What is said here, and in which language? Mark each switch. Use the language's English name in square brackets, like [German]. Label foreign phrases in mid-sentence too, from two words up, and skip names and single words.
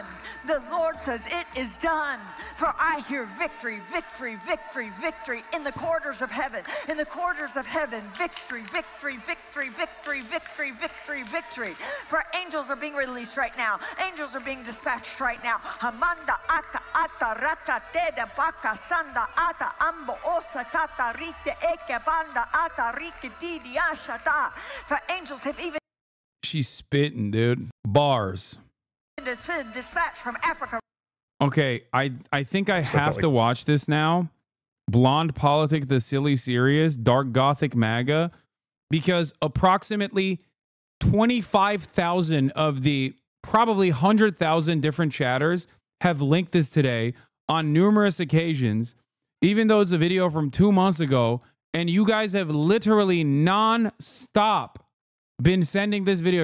[English] The Lord says it is done. For I hear victory, victory, victory, victory in the corridors of heaven. In the corridors of heaven, victory, victory, victory, victory, victory, victory, victory. For angels are being released right now. Angels are being dispatched right now. Hamanda aka ata raka teda baka sanda ata ambo osa kata rite eke banda ata rike didi ashata. For angels have even... She's spitting, dude. Bars. Dispatched from Africa. Okay, I think I have to watch this now. Blonde Politics, the silly serious, Dark Gothic MAGA, because approximately 25,000 of the probably 100,000 different chatters have linked this today on numerous occasions, even though it's a video from 2 months ago, and you guys have literally non-stop been sending this video.